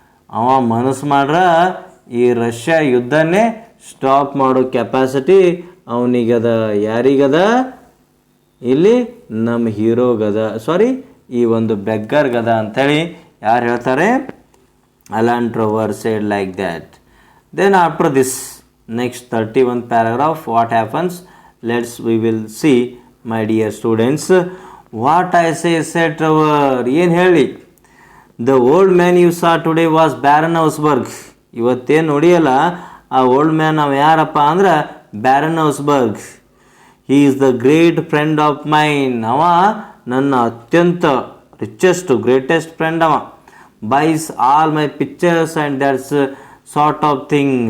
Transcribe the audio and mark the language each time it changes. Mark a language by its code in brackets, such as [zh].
[kn] ಅವ ಮನಸ್ಸು ಮಾಡ್ರ ಈ ರಷ್ಯಾ ಯುದ್ಧನೇ ಸ್ಟಾಪ್ ಮಾಡೋ ಕೆಪಾಸಿಟಿ ಅವನಿಗದ. ಯಾರಿಗದ? ಇಲ್ಲಿ ನಮ್ಮ ಹೀರೋಗದ, ಸಾರಿ ಈ ಒಂದು ಬೆಗ್ಗರ್ಗದ ಅಂಥೇಳಿ ಯಾರು ಹೇಳ್ತಾರೆ? [en] ಅಲಾಂಟ್ರವರ್ said like that. Then after this next 31th paragraph what happens? we will see my dear students. What I say said Trevor. [kn] ಏನು ಹೇಳಿ? [en] The old man you saw today was Baron Hausberg. [kn] ಇವತ್ತೇನು ನೋಡಿಯಲ್ಲ ಆ old man ಅವ ಯಾರಪ್ಪ ಅಂದ್ರೆ barren ಹೌಸ್ಬರ್ಗ್. [en] He is the great friend of mine. [kn] ಅವ ನನ್ನ ಅತ್ಯಂತ ರಿಚೆಸ್ಟ್ ಗ್ರೇಟೆಸ್ಟ್ ಫ್ರೆಂಡ್. [en] ಅವ buys all my pictures and that's sort of thing.